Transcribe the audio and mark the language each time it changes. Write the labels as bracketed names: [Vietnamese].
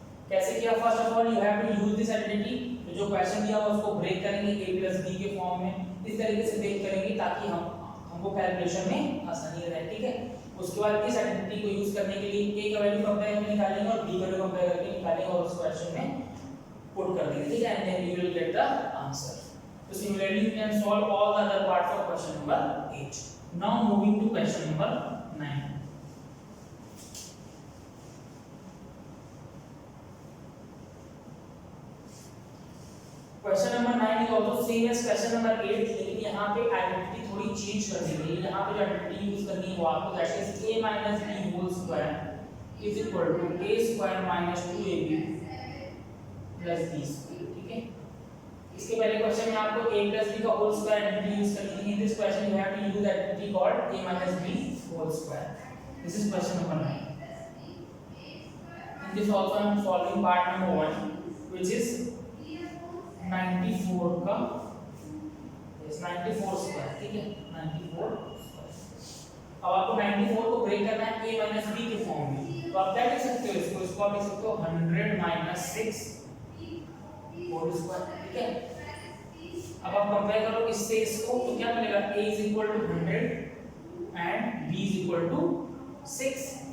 [Hindi] कैसे किया [English] first of all you have to use this identity [Hindi] तो जो क्वेश्चन दिया हुआ उसको ब्रेक करेंगे a प्लस b के फॉर्म में इस तरीके से ब्रेक करेंगे ताकि हमको कैलकुलेशन में आसानी रहे। ठीक है उसके बाद इस आइडेंटिटी को यूज करने के लिए a का वैल्यू कंपेयर करके निकालेंगे और b का वैल्यू कंपेयर करके निकालेंगे और उस क्वेश्चन में पुट कर देंगे। ठीक है [English] And then you will get the answer. So similarly you can solve all the other parts of question number 8. Now moving to question number 9. Question number 9 is also same as question number 8 [Hindi] लेकिन यहाँ पे identity थोड़ी change कर दी गई है। यहाँ पे जो आइडेंटिटी यूज करनी है वो आपको [English] That is a minus b whole square is equal to a square minus 2ab plus b square। [Hindi] ठीक है इसके पहले क्वेश्चन में आपको a plus b का होल स्क्वायर आइडेंटिटी यूज करनी है। [English] In this question you have to use identity called a minus b whole square। This is question number 9। In this also I am solving part number 1 which is 94 का yes 94 square. [Hindi] ठीक है 94 square. अब आपको 94 को break करना है a minus b के form में तो आप क्या लिख सकते हो इसको आप लिख सकते हो 100 minus 6 होल स्क्वायर। ठीक है अब आप कंपेयर करो इससे इसको तो क्या मिलेगा [English] a is equal to 100 and b is equal to 6।